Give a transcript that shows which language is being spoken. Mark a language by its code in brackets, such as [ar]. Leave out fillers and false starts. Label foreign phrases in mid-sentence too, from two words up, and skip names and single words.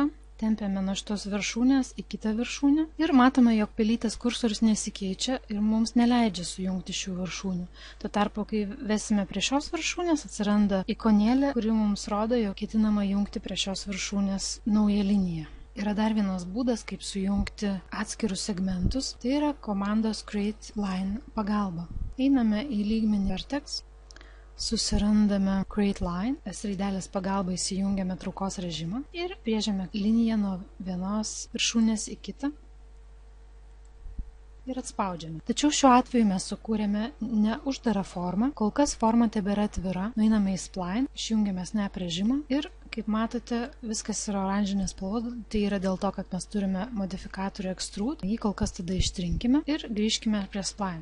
[lt] Tempiame nuo šitos viršūnės į kitą viršūnę. Ir matome, jog pelytės kursorius nesikeičia ir mums neleidžia sujungti šių viršūnių. Tuo tarpu, kai vesime prie šios viršūnės, atsiranda ikonėlė, kuri mums rodo, jog ketinama jungti prie šios viršūnės naują liniją. Yra dar vienas būdas, kaip sujungti atskirus segmentus, tai yra komandos [en] create line [lt] pagalba. Einame į lygmenį vertex, susirandame [en] create line, [lt] raidelės pagalba įsijungiame traukos režimą ir brėžiame liniją nuo vienos viršūnės į kitą ir atspaudžiame. Tačiau šiuo atveju mes sukūrėme ne uždarą formą, kol kas forma tebėra atvira, nueiname į spline, išjungiame snap režimą ir kaip matote, viskas yra oranžinės spalvos, tai yra dėl to, kad mes turime modifikatorių extrude, jį kol kas tada ištrinkime ir grįžkime prie spline.